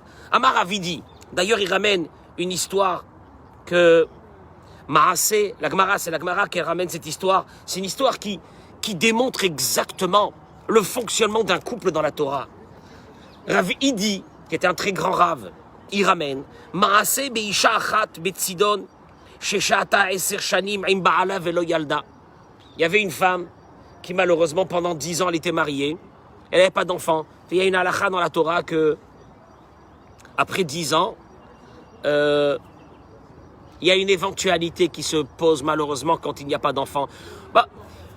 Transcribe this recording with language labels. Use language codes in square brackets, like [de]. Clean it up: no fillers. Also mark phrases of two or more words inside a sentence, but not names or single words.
[fr] Amar Avidi, d'ailleurs il ramène une histoire que Maaseh, la Gemara, c'est la Gemara qui ramène cette histoire. C'est une histoire qui démontre exactement le fonctionnement d'un couple dans la Torah. Rav Idi, qui était un très grand Rav, il ramène [he] מעשה באשה אחת בצידון ששהתה עשר שנים עם בעלה ולא ילדה. [fr] Il y avait une femme qui malheureusement pendant 10 ans elle était mariée, elle n'avait pas d'enfant. Il y a une halakha dans la Torah que après 10 ans, il y a une éventualité qui se pose malheureusement quand il n'y a pas d'enfant.